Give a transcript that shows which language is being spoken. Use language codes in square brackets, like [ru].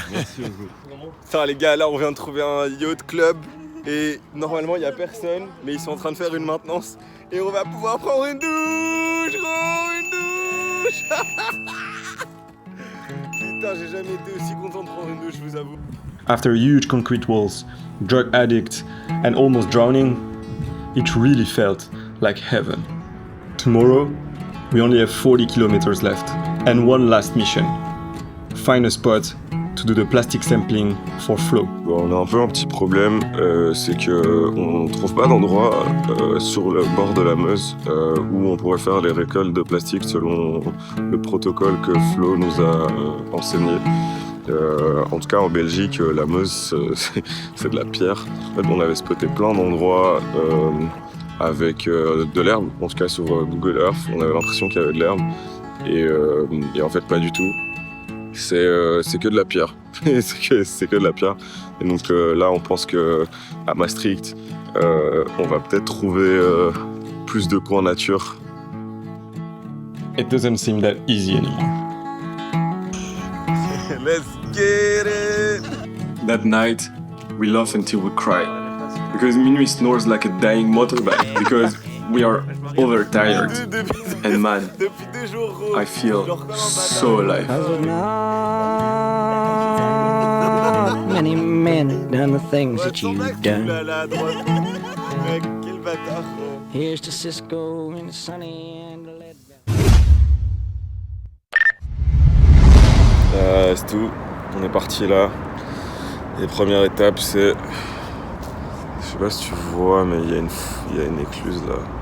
[fr] Merci beaucoup. Putain les gars, là on vient de trouver un yacht club et normalement il y a personne, mais ils sont en train de faire une maintenance et on va pouvoir prendre une douche, une douche. Putain, j'ai jamais été aussi content de prendre une douche, je vous avoue. [en] After huge concrete walls, drug addict, and almost drowning, it really felt like heaven. Tomorrow, we only have 40 kilometers left, and one last mission. Find a spot to do the plastic sampling for flow. [fr] Bon, on a un peu un petit problème, c'est que on trouve pas d'endroit sur le bord de la Meuse où on pourrait faire les récoltes de plastique selon le protocole que Flo nous a enseigné. En tout cas en Belgique, la Meuse c'est de la pierre. En fait, on avait spoté plein d'endroits avec de l'herbe. En tout cas sur Google Earth, on avait l'impression qu'il y avait de l'herbe et en fait pas du tout. C'est que de la pierre. c'est que de la pierre. Et donc là, on pense que à Maastricht, on va peut-être trouver plus de coins nature. [en] It doesn't seem that easy anymore. Let's get it! That night, we laugh until we cry. Because Minuit snores like a dying motorbike. Because we are overtired. And man, [fr] Depuis 2 jours, gros. [en] I feel so alive. Many men have done the things that you've done. [fr] Là, à droite. Mec, quel bâtard, gros. [en] Here's to Cisco and Sunny and the lead. [fr] C'est tout. On est parti là. Et première étape, c'est... Je sais pas si tu vois, mais il y a une écluse là.